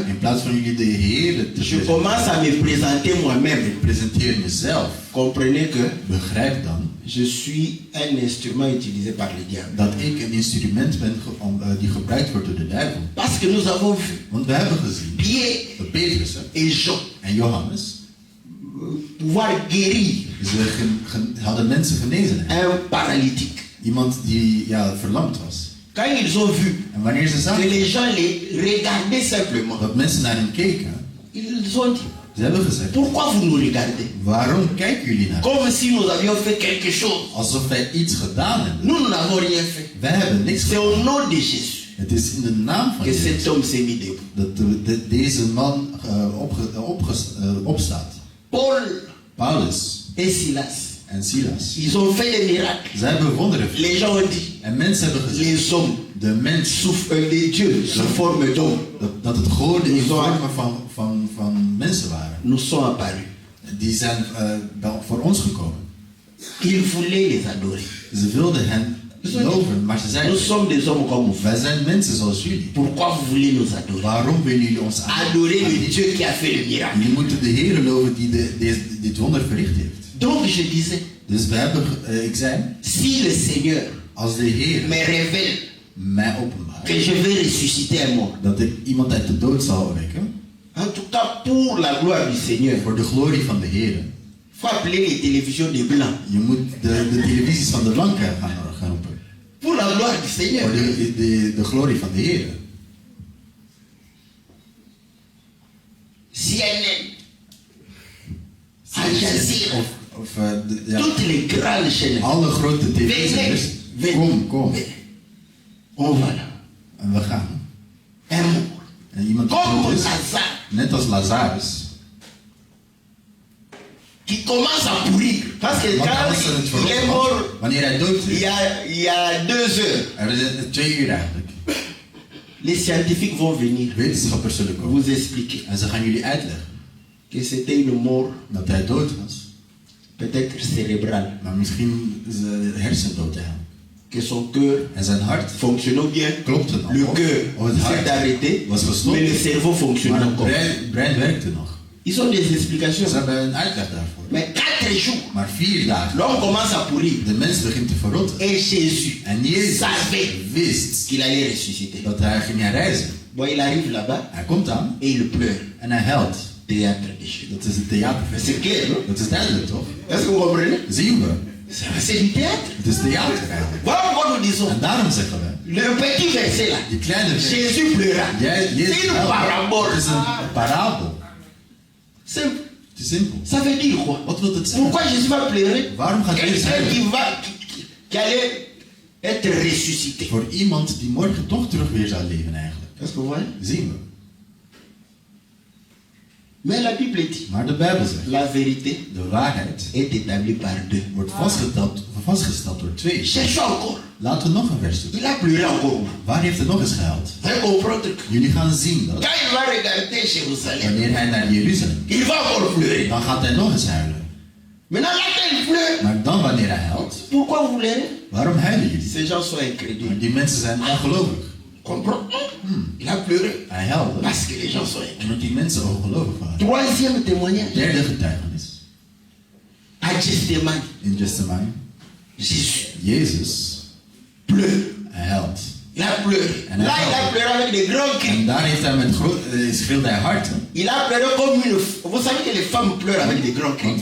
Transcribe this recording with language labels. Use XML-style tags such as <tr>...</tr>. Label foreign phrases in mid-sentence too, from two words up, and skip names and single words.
<nl>in plaats van jullie de Heer te</nl> <fr>je commence à me présenter moi-même.</fr> <nl>presenteren jezelf,</nl> <fr>Comprenez que</fr> <nl>begrijp dan</nl> <fr>je suis un instrument utilisé par le diable.</fr> <nl>dat ik een instrument ben die gebruikt wordt door de duivel.</nl> <fr>Parce que nous avons vu</fr> <nl>Want we hebben gezien</nl> <fr>Pierre</fr> <nl>dat Petrus</nl> <fr>et Jean</fr> <nl>en Johannes,</nl> <fr>pouvoir guérir</fr> <nl>ze hadden mensen genezen.</nl> <fr>un paralytique.</fr> <nl>Iemand die verlamd was.</nl> <fr>Quand ils ont vu</fr> <nl>En wanneer ze</nl> <fr>que</fr> <nl>zagen</nl> <fr>les gens les regardaient simplement,</fr> <nl>dat mensen naar hem keken,</nl> <fr>ils ont dit,</fr> <nl>ze hebben gezegd,</nl> <fr>pourquoi vous nous regardez?</fr> <nl>waarom kijken jullie naar?</nl> <fr>Comme si nous avions fait quelque chose.</fr> <nl>Alsof wij iets gedaan hebben.</nl> <fr>Nous n'avons rien fait.</fr> <nl>Wij hebben niks</nl> <fr>C'est</fr> <nl>gedaan.</nl> <fr>au nom de Jésus</fr> <nl>Het is in de naam van</nl> <fr>que</fr> <nl>Jezus</nl> <fr>cet homme s'est mis debout.</fr> <nl>dat deze man opstaat.</nl> <fr>Paul</fr> <nl>Paulus</nl> <fr>et Silas,</fr> <nl>en Silas.</nl> <fr>ils ont fait des miracles.</fr> <nl>Zij hebben wonderen.</nl> <fr>Les gens ont dit,</fr> <nl>En mensen hebben gezegd,</nl> <fr>les hommes</fr> <nl>de mens,</nl> <fr>les dieux sous forme d'homme</fr> <nl>dat het goden in vormen van mensen waren.</nl> <fr>nous sont apparus.</fr> <nl>Die zijn voor ons gekomen.</nl> <fr>Ils voulaient les adorer.</fr> <nl>Ze wilden hen loven, maar ze zeiden:</nl> <fr>Nous sommes des hommes comme vous.</fr> <nl>wij zijn mensen zoals jullie.</nl> <fr>Pourquoi vous voulez nous adorer?</fr> <nl>Waarom willen jullie ons</nl> <fr>Adorer le Dieu qui a fait le miracle.</fr> <nl>Jullie moeten de Heer loven die dit wonder verricht heeft.</nl> <fr>Donc je disais,</fr> <nl>Dus we hebben, ik zei,</nl> <fr>si le Seigneur</fr> <nl>als de Heer</nl> <fr>me révèle</fr> <nl>mij openbaart</nl> <fr>que je vais ressusciter un mort,</fr> <nl>dat ik iemand uit de dood zal opwekken,</nl> <fr>en tout cas pour la gloire du Seigneur,</fr> <nl>voor de glorie van de Heer,</nl> <fr>faut appeler les télévisions des blancs.</fr> <nl>je moet de televisies van de blanken gaan roepen.</nl> <fr>Pour la gloire du Seigneur.</fr> <nl>Voor de glorie van de Heer.</nl> <fr>CNN, Al Jazeera,</fr> <nl>Ja,</nl> <fr>toutes les grandes chaînes.</fr> <nl>alle grote tv's. Kom.</nl> <fr>On va là.</fr> <nl>En we gaan.</nl> <fr>Un mort.</fr> <nl>En iemand die</nl> <fr>Comme</fr> <nl>dood is,</nl> <fr>Lazare,</fr> <nl>net als Lazarus.</nl> <fr>qui commence à pourrir. Parce que</fr> <nl>Want</nl> <fr>quand</fr> <nl>als ze het</nl> <fr>il est</fr> <nl>verrot</nl> <fr>mort,</fr> <nl>had, wanneer hij dood is,</nl> <fr>il y a 2 heures,</fr> <nl>er is 2 uur eigenlijk.</nl> <fr>les scientifiques vont venir</fr> <nl>Wetenschappers zullen komen.</nl> <fr>vous expliquer</fr> <nl>En ze gaan jullie uitleggen</nl> <fr>que c'était une mort</fr> <nl>dat hij dood was.</nl> <fr>peut-être cérébrale,</fr> <nl>Maar misschien is de hersendood te hebben.</nl> <fr>que son cœur</fr> <nl>En zijn hart</nl> <fr>fonctionnait bien.</fr> <nl>klopte nog.</nl> <fr>Le cœur</fr> <nl>het</nl> <fr>s'est</fr> <nl>hart</nl> <fr>arrêté,</fr> <nl>was</nl> <fr>mais</fr> <nl>gestopt.</nl> <fr>le cerveau fonctionnait</fr> <nl>Maar het</nl> <fr>encore.</fr> <nl>brein werkte nog.</nl> <fr>Ils ont des explications.</fr> <nl>Ze hebben een uitleg daarvoor.</nl> <fr>Mais 4 jours,</fr> <nl>Maar 4 dagen.</nl> <fr>l'homme commence à pourrir.</fr> <nl>De mens begint te verrotten.</nl> <fr>Et Jésus</fr> <nl>En Jezus</nl> <fr>savait</fr> <nl>wist</nl> <fr>qu'il allait ressusciter.</fr> <nl>dat hij ging reizen.</nl> <fr>Bon, il arrive là-bas</fr> <nl>Hij komt aan</nl> <fr>et il pleure.</fr> <nl>en hij huilt.</nl> <fr>Théâtre de Jésus.</fr> <nl>Dat is het theaterfeest.</nl> <fr>C'est clair, non?</fr> <nl>Dat is duidelijk toch?</nl> <fr>Est-ce que vous comprenez?</fr> <nl>Zien we.</nl> <fr>C'est du théâtre.</fr> <nl>Het is theater eigenlijk.</nl> <fr>Voilà pourquoi nous disons.</fr> <nl>En daarom zeggen we.</nl> <fr>Le petit verset là.</fr> <nl>Die kleine vers.</nl> <fr>Jésus pleura.</fr> <nl>Jezus</nl> <fr>C'est une</fr> <nl>huilt.</nl> <fr>parabole.</fr> <nl>Het is een parabel.</nl> <fr>Simple.</fr> <nl>Het is simpel.</nl> <fr>Ça veut dire quoi?</fr> <nl>Wat wil het zeggen?</nl> <fr>Pourquoi Jésus va pleurer?</fr> <nl>Waarom gaat Jezus</nl> <fr>Quelqu'un</fr> <nl>huilen?</nl> <fr>qui allait être ressuscité.</fr> <nl>Voor iemand die morgen toch terug weer zou leven eigenlijk.</nl> <fr>Est-ce que vous voyez?</fr> <nl>Zien we.</nl> <fr>Mais la Bible dit,</fr> <nl>Maar de Bijbel zegt,</nl> <fr>la vérité</fr> <nl>de waarheid</nl> <fr>est établie par 2.</fr> <nl>wordt vastgesteld door 2.</nl> <fr>Cherchons encore.</fr> <nl>Laten we nog een vers doen.</nl> <fr>Il a pleuré encore.</fr> <nl>Waar heeft het nog eens gehuild?</nl> <fr>Vous comprendre que</fr> <nl>Jullie gaan zien dat</nl> <fr>quand il va regarder Jérusalem,</fr> <nl>wanneer hij naar Jeruzalem</nl> <fr>il va encore pleurer.</fr> <nl>dan gaat hij nog eens huilen.</nl> <fr>Maintenant, là, quand il pleure,</fr> <nl>Maar dan wanneer hij huilt,</nl> <fr>pourquoi vous pleurez?</fr> <nl>waarom huilen jullie?</nl> <fr>Ces gens sont</fr> <nl>Maar</nl> <fr>incrédules.</fr> <nl>die mensen zijn ongelovig.</nl> <fr>Comprends? Il a pleuré</fr> <nl>Hij huilde</nl> <fr>parce que les gens sont incrédules.</fr> <nl>omdat die mensen ongelovig waren.</nl> <fr>Troisième témoignage.</fr> <nl>Derde getuigenis.</nl> <fr>À Gethsemane,</fr> <nl>In Gethsemane,</nl> <fr>Jésus</fr> <nl>Jezus</nl> <fr>pleure.</fr> <nl>hij huilt.</nl> <fr>Il a pleuré.</fr> <nl>En</nl> <fr>Là,</fr> <nl>hij</nl> <fr>il a</fr> <nl>huilt.</nl> <fr>pleuré avec des grands</fr> <nl>En</nl> <fr>cris.</fr> <nl>daar heeft hij met schreeuwde hij hard.</nl> <fr>Il a pleuré comme une... Vous savez que les femmes pleurent avec des grands cris.</fr>